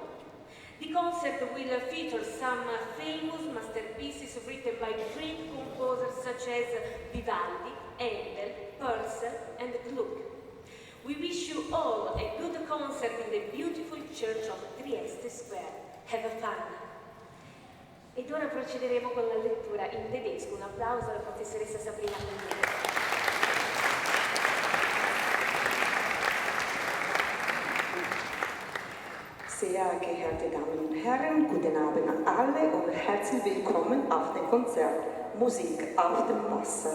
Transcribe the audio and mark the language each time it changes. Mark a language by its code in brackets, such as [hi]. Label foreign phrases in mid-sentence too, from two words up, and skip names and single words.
[en] The concert will feature some famous masterpieces written by great composers such as Vivaldi, Handel, Purcell and Gluck. We wish you all a good concert in the beautiful church of Trieste Square. Have fun! [it] Ed ora procederemo con la lettura in tedesco. Un applauso alla professoressa Sabrina Comina. [de] Sehr geehrte Damen und Herren, guten Abend an alle und herzlich willkommen auf dem Konzert Musik auf dem Wasser.